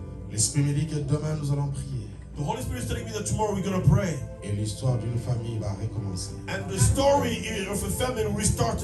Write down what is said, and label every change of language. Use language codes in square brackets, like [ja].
[fr] L'Esprit me dit que demain nous allons prier. [en] The Holy Spirit is telling me that tomorrow we're going to pray. [fr] Et l'histoire d'une famille va recommencer. [en] And the story of a family will start